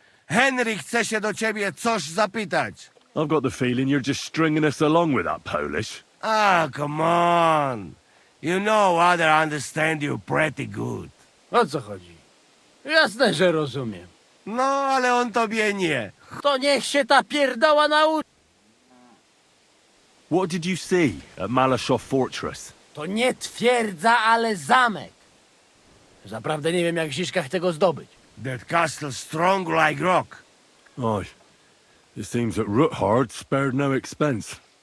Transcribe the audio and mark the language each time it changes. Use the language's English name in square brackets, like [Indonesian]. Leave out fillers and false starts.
[Polish] Henry chce się do ciebie coś zapytać. [English] I've got the feeling you're just stringing us along with that Polish. Ah, come on. You know other understand you pretty good. [Polish] O co chodzi? Jasne, że rozumiem. No, ale on tobie nie. To niech się ta pierdoła nauczy. [English] What did you see at Malashov Fortress? [Polish] To nie twierdza, ale zamek. Zaprawdę nie wiem, jak w Ziszkach tego zdobyć. [English] That castle strong like rock. Aye. It seems that Ruthard spared no expense.